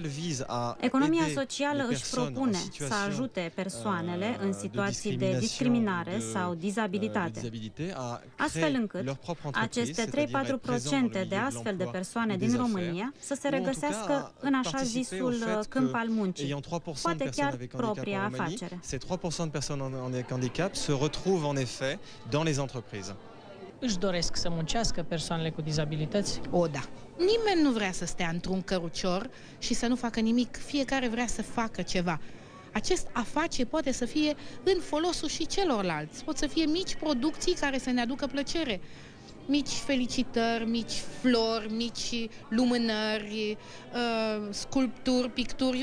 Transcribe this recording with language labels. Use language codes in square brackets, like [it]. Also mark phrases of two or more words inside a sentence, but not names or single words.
[ro] Economia socială Centrală își propune să ajute persoanele în situații de discriminare sau dizabilitate, astfel încât aceste 3-4% de astfel de persoane din România să se regăsească în așa zisul câmp al muncii, poate chiar propria afacere. [fr] Ces 3% de personnes en handicap se retrouvent en effet dans les entreprises. [ro] Își doresc să muncească persoanele cu dizabilități? O, da. Nimeni nu vrea să stea într-un cărucior și să nu facă nimic. Fiecare vrea să facă ceva. Acest a face poate să fie în folosul și celorlalți. Pot să fie mici producții care să ne aducă plăcere. Mici felicitări, mici flori, mici lumânări, sculpturi, picturi.